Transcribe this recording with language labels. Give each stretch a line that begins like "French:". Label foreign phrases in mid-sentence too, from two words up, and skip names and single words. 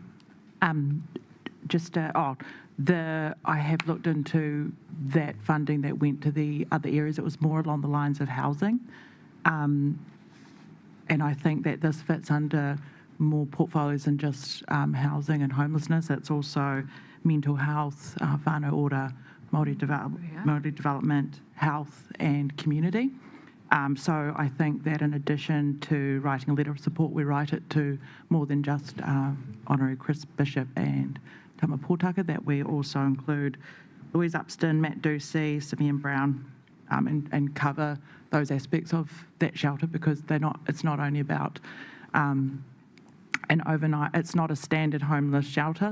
English: I have looked into that funding that went to the other areas. It was more along the lines of housing. And I think that this fits under more portfolios than just housing and homelessness. It's also mental health, whānau ora, Māori development, health and community. So I think that in addition to writing a letter of support, we write it to more than just Honorary Chris Bishop and Tama Pōtaka, that we also include Louise Upston, Matt Ducey, Simeon Brown, and cover those aspects of that shelter, because it's not only about an overnight, it's not a standard homeless shelter.